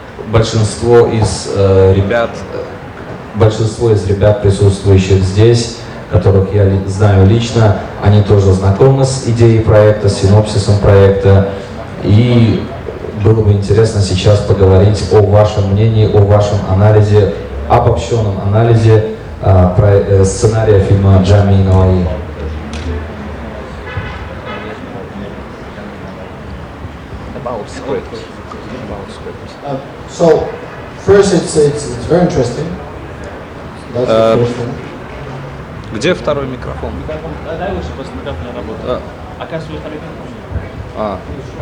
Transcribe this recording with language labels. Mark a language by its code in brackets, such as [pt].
[ru] большинство из ребят, присутствующих здесь, которых я знаю лично, они тоже знакомы с идеей проекта, с синопсисом проекта, и было бы интересно сейчас поговорить о вашем мнении, о вашем анализе, обобщенном анализе сценария фильма Жамий А.Навои. [en] So first, it's very interesting. That's the first one. [ru] Где второй микрофон? Дай лучше, после микрофона работает. Оказывается, второй микрофон.